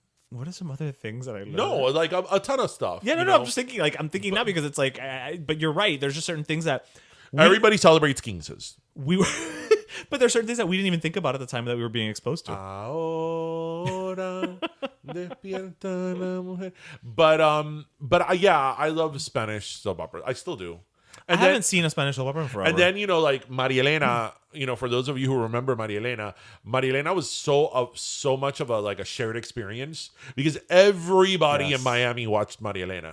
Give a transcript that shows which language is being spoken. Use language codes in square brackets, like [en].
[en] What are some other ththings that I learned? No, like a ton of stuff. Yeah, no. I'm just thinking. Like I'm thinking now because it's like, but you're right. There's just certain things that everybody celebrates Kingses. But there's certain things that we didn't even think about at the time that we were being exposed to. [es] Ahora despierta la mujer. [en] But I love Spanish soap opera. I still do. And I haven't seen a Spanish soap opera in forever. And then like Maria Elena, for those of you who remember Maria Elena was so much of a shared experience because everybody in Miami watched Maria Elena.